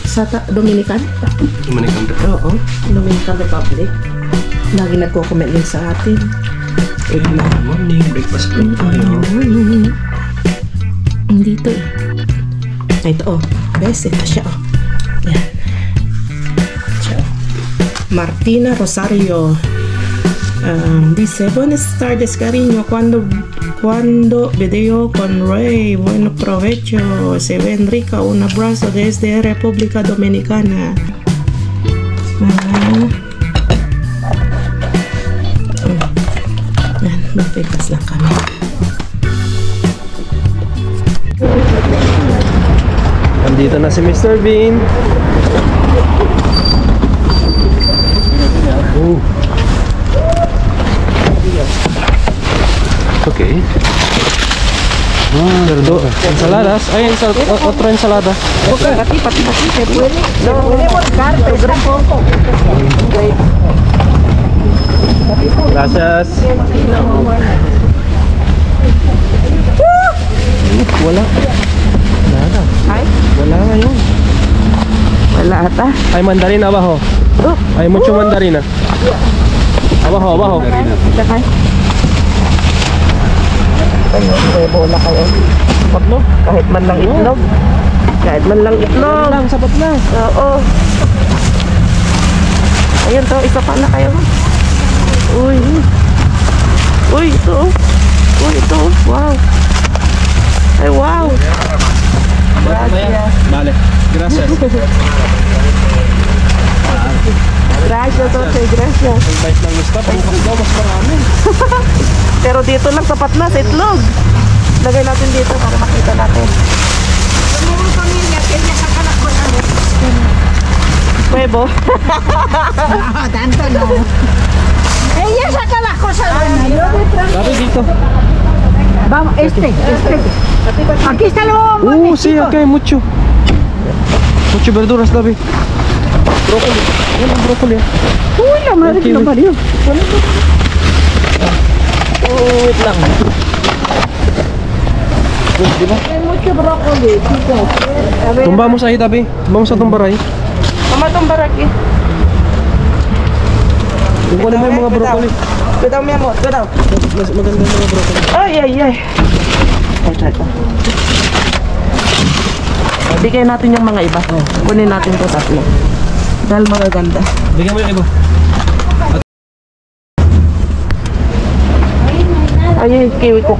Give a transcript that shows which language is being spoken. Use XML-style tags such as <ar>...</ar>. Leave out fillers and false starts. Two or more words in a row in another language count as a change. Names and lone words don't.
<tl>Sa Dominican? Dominican Republic. Oo. Dominican Republic. Lagi nagko-comment yun sa atin.</tl> <en>Good morning. Breakfast</en> <tl>po tayo. Dito eh. Ito best, ito siya Yan.</tl> <it>Ciao.</it> <es>Martina Rosario dice, buenas tardes cariño, cuando video con Ray, bueno provecho, se ven rica, un abrazo desde República Dominicana.</es> <tl>Yan, magpipas lang kami. Nandito na si Mr. Bean.</tl> <en>Okay.</en> <es>Ensaladas. Ay, otra ensalada. Pati, se puede volcar, Pedro. Gracias.</es> <tl>Wala.</tl> <es>Nada. Ay,</es> <tl>Wala ngayon. wala ata.</tl> <es>Hay mandarin abajo. Hay mucho mandarina. Abajo, abajo.</es> <tl>Sakay. May bola kayo. Sapat no? Kahit man lang itlog. Kahit man lang itlog. Lang, sapat na. Oo. Ayun to, isa pa na kayo. Uy. Uy, ito. Uy, ito. Wow. Ay, wow.</tl> <es>Gracias. Vale. Gracias. Gracias, Jose. Gracias.</es> <tl>Ang bait ng staff. Bukas daw mas marami. Pero dito lang sapat na sa itlog. Lagay natin dito para makita natin.</tl> <es>Huevo. Tanto no. Ella saca las cosas de medio.</es> <tl>Sabi dito.</tl> <es>Vamos, este. Aquí está lo Sí, acá hay mucho. Mucho verduras, David. Brócoli. Brócoli. Uy, la madre que lo parió.</es> <tl>Wait lang. Diba?</tl> <es>Hay mucho brócoli, chicos. A ver. Tumbamos ahí, David. Vamos a tumbar ahí. Mama, tumbar aquí.</es> <tl>Kukunin mo yung mga broccoli.</tl> <es>Cuidado, mi amor. Cuidado.</es> <tl>Mas maganda yung mga broccoli. Ay, ay, ay. Ito. Bigay natin yung mga iba. Kunin natin ito tatlo. Dahil magaganda. Bigyan mo yung iba. Ay, yung kiwi ko.</tl>